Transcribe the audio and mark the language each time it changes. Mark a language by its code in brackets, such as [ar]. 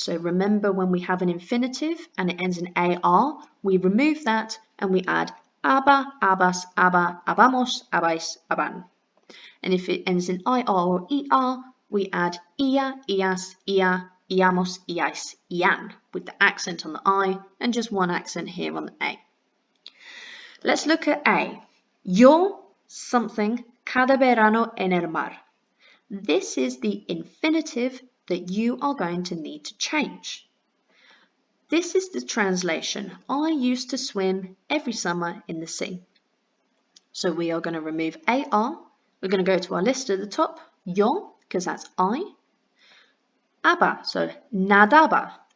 [en] So remember, when we have an infinitive and it ends in AR, we remove that and we add aba, abas, aba, abamos, abais, aban. And if it ends in IR or ER, we add ia, ias, ia, iamos, iais, ian, with the accent on the I and just one accent here on the A. Let's look at A. [es] Yo [en] something [es] cada verano en el mar. [en] This is the infinitive that you are going to need to change. This is the translation. I used to swim every summer in the sea. So we are going to remove AR. We're going to go to our list at the top. Yo, because that's I. Aba, so nadaba.